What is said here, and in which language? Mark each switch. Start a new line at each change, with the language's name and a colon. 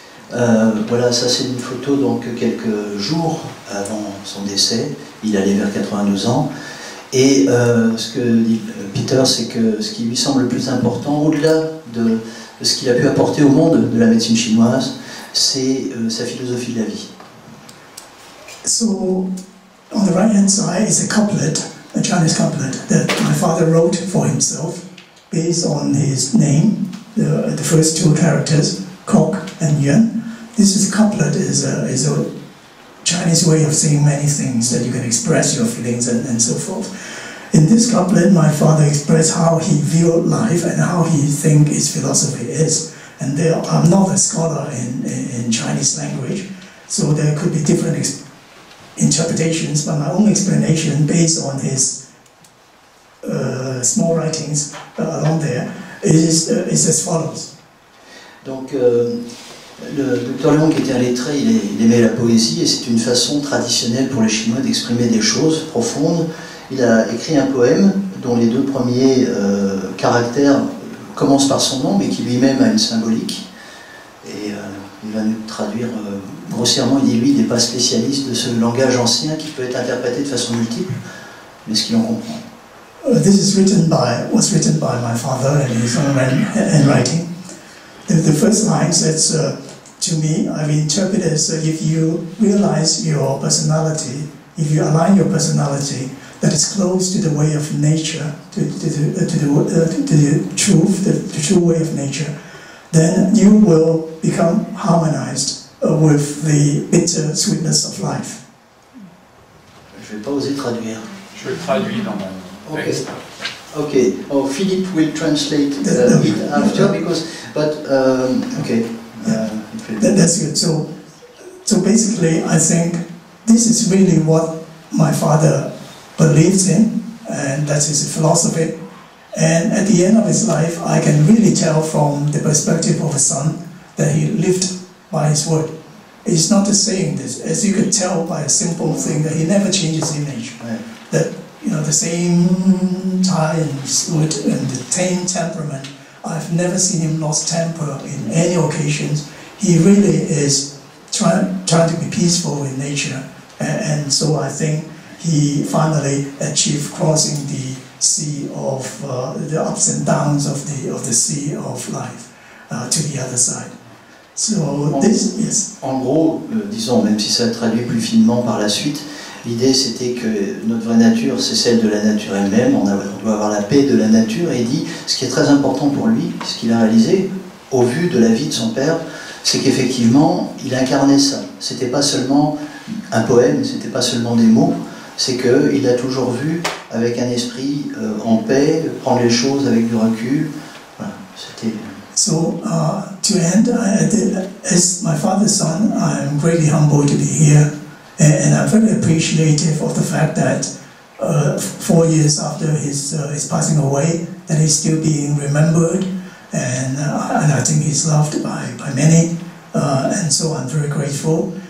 French: Voilà, ça c'est une photo donc quelques jours avant son décès. Il allait vers 92 ans. Et ce que dit Peter, c'est que ce qui lui semble le plus important, au-delà de ce qu'il a pu apporter au monde de la médecine chinoise, c'est sa philosophie de la vie.
English: So, on the right-hand side is a couplet, a Chinese couplet that my father wrote for himself, based on his name, the first 2 characters, Kok and Yuan. This couplet is a Chinese way of saying many things that you can express your feelings and so forth. In this couplet, my father expressed how he viewed life and how he thinks his philosophy is. And I'm not a scholar in Chinese language, so there could be different interpretations, but my own explanation based on his small writings along there is as follows.
French: Donc, le docteur Leong était un lettré, il aimait la poésie et c'est une façon traditionnelle pour les Chinois d'exprimer des choses profondes. Il a écrit un poème dont les deux premiers caractères commencent par son nom mais qui lui-même a une symbolique. Et il va nous traduire grossièrement, il dit lui, il n'est pas spécialiste de ce langage ancien qui peut être interprété de façon multiple, mais ce qu'il en comprend.
English: This was written by my father in his own handwriting. The first line says, to me, I've interpreted as if you realize your personality, if you align your personality that is close to the way of nature, to the truth, the true way of nature, then you will become harmonized with the bitter sweetness of life.
French: Je ne vais pas oser traduire. Je le traduis dans mon texte.
English: Okay. Oh, Philippe will translate it after because, but okay. That's good. So basically, I think this is really what my father believes in, and that's his philosophy. And at the end of his life, I can really tell from the perspective of a son that he lived by his word. He's not just saying this, as you could tell by a simple thing that he never changed his image. Right. That the same tie and suit and the same temperament. I've never seen him lost temper in any occasions. He really is trying to be peaceful in nature, and so I think he finally achieved crossing the sea of the ups and downs of the sea of life to the other side. So this is.
French: En gros, disons, même si ça traduit plus finement par la suite, l'idée c'était que notre vraie nature, c'est celle de la nature elle-même, on doit avoir la paix de la nature, et il dit, ce qui est très important pour lui, ce qu'il a réalisé, au vu de la vie de son père, c'est qu'effectivement, il incarnait ça. C'était pas seulement un poème, c'était pas seulement des mots, c'est qu'il a toujours vu avec un esprit en paix, prendre les choses avec du recul. Voilà, c'était...
English: So, to end, as my father's son, I'm greatly humbled to be here, and I'm very appreciative of the fact that 4 years after his passing away, that he's still being remembered, and I think he's loved by many, and so I'm very grateful.